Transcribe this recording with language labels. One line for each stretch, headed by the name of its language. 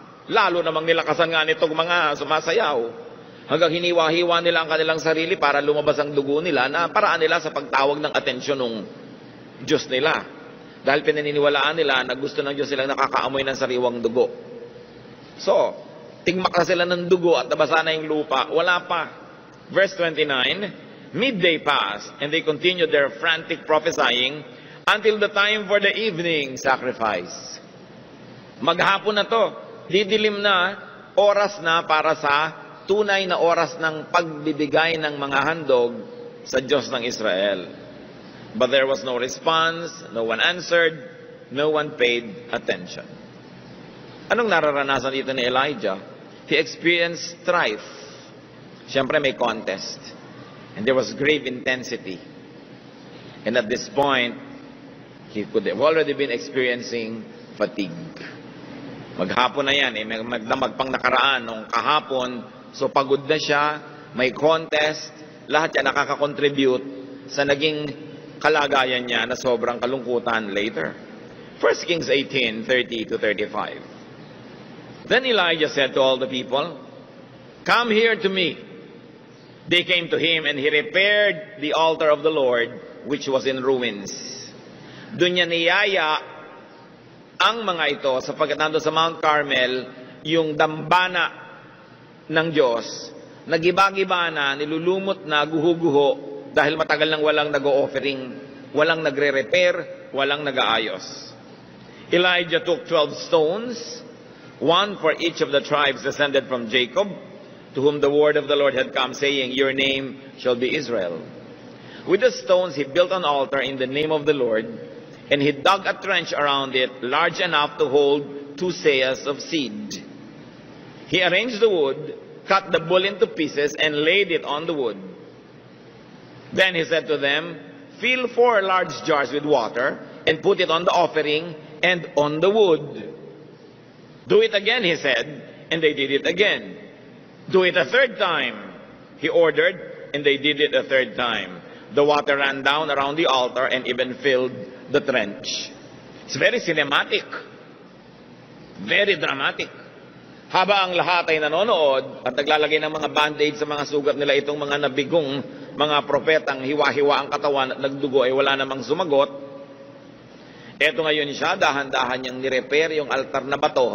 Filipino: Lalo namang nilakasan nga nitong mga sumasayaw. Hanggang hiniwa-hiwa nila ang kanilang sarili para lumabas ang dugo nila na paraan nila sa pagtawag ng atensyon ng Diyos nila. Dahil pinaniniwalaan nila na gusto ng Diyos silang nakakaamoy ng sariwang dugo. So, tingmak na sila ng dugo at nabasa na yung lupa. Wala pa.
English: Verse 29, midday passed, and they continued their frantic prophesying until the time for the evening sacrifice.
Filipino: Maghapon na to. Didilim na, oras na para sa tunay na oras ng pagbibigay ng mga handog sa Diyos ng Israel.
English: But there was no response, no one answered, no one paid attention.
Filipino: Anong nararanasan dito ni Elijah?
English: He experienced strife.
Filipino: Siyempre may contest.
English: And there was grave intensity. And at this point, he could have already been experiencing fatigue.
Filipino: Maghapon na yan, magdamag pang nakaraan nung kahapon, so pagod na siya, may contest, lahat yan nakaka-contribute sa naging kalagayan niya na sobrang kalungkutan later.
English: 1 Kings 18:30 to 35. Then Elijah said to all the people, come here to me. They came to him and he repaired the altar of the Lord, which was in ruins. Doon niya niyaya ang mga ito sapagkat nando sa Mount Carmel, yung dambana ng Diyos, nagiba-giba na, nilulumot na, guho-guho, dahil matagal nang walang nag-o-offering, walang nagre-repair, walang nag-aayos. Elijah took 12 stones, one for each of the tribes descended from Jacob, to whom the word of the Lord had come, saying, Your name shall be Israel. With the stones he built an altar in the name of the Lord, and he dug a trench around it, large enough to hold 2 seahs of seed. He arranged the wood, cut the bull into pieces, and laid it on the wood. Then he said to them, Fill 4 large jars with water, and put it on the offering and on the wood. Do it again, he said, and they did it again. Do it a 3rd time, he ordered, and they did it a 3rd time. The water ran down around the altar and even filled the trench. It's very cinematic. Very dramatic.
Filipino: Haba ang lahat ay nanonood at naglalagay ng mga band-aid sa mga sugat nila, itong mga nabigong mga propetang hiwa-hiwa ang katawan at nagdugo ay wala namang sumagot. Eto ngayon siya, dahan-dahan niyang nirepair yung altar na bato.